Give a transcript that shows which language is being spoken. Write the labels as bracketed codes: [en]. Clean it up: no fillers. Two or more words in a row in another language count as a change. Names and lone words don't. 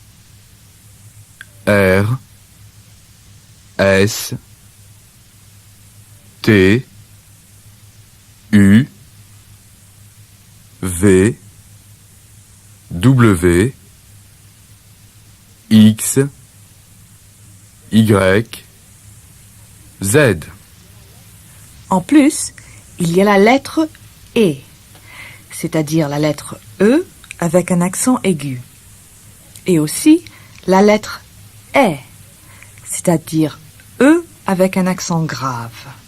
[fr] R, S, T, U, V, W, X, Y, Z. En plus, il y a la lettre E, c'est-à-dire la lettre E avec un accent aigu. Et aussi la lettre E, c'est-à-dire E avec un accent grave.